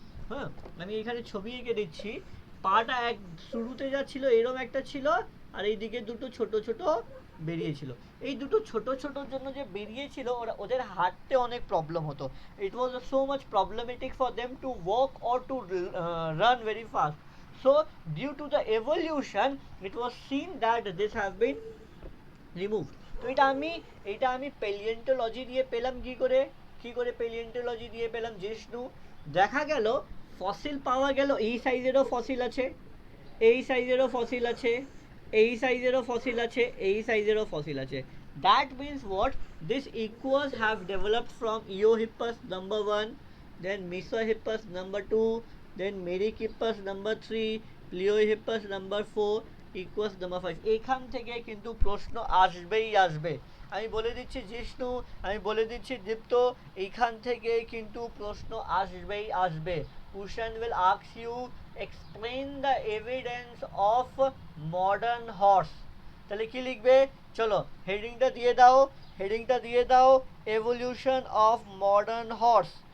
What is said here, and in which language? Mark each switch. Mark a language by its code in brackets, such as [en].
[bn] হ্যাঁ, আমি এখানে ছবি এঁকে দিচ্ছি। পাটা এক শুরুতে যা ছিল এরকম একটা ছিল, আর এইদিকে দুটো ছোট ছোট বেরিয়েছিল। এই দুটো ছোট ছোটোর জন্য যে বেরিয়েছিল, ওদের হাঁটতে অনেক প্রবলেম হতো। [en] It was so much problematic for them to walk or to run very fast. So due to the evolution, it was seen that this have been removed. [bn] তো এটা আমি প্যালিয়েন্টোলজি দিয়ে পেলাম। কি করে প্যালিয়েন্টোলজি দিয়ে পেলাম জিষ্ণু? দেখা গেল ফসিল পাওয়া গেল, এই সাইজেরও ফসিল আছে, এই সাইজেরও ফসিল আছে, এই সাইজেরও ফসিল আছে, এই সাইজেরও ফসিল আছে। [en] That means what? This equus have developed from Eohippus number 1, then Mesohippus number 2, then Merychippus number 3, Pleohippus number 4, Equus number 5. [bn] এখান থেকে কিন্তু প্রশ্ন আসবে। আমি বলে দিচ্ছি জিষ্ণু, আমি বলে দিচ্ছি দীপ্ত, এইখান থেকে কিন্তু প্রশ্ন আসবে। [en] Question will ask you, explain the evidence of modern horse. [bn] তাহলে কি লিখবে? চলো হেডিংটা দিয়ে দাও, [en] Evolution of modern horse.